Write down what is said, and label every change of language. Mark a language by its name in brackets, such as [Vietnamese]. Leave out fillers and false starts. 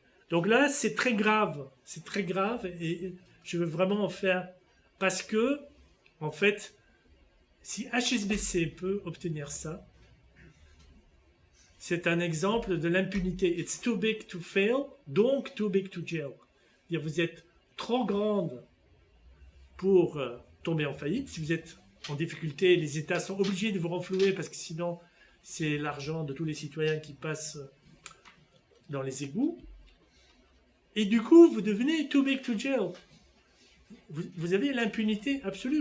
[French] Donc là, c'est très grave et je veux vraiment en faire parce que, en fait, si HSBC peut obtenir ça, c'est un exemple de l'impunité. [English] It's too big to fail, [French] donc [English] too big to jail. [French] C'est-à-dire, vous êtes trop grande pour tomber en faillite. Si vous êtes en difficulté, les États sont obligés de vous renflouer parce que sinon, c'est l'argent de tous les citoyens qui passe dans les égouts. Et du coup, vous devenez [English] too big to jail. [French] Vous avez l'impunité absolue.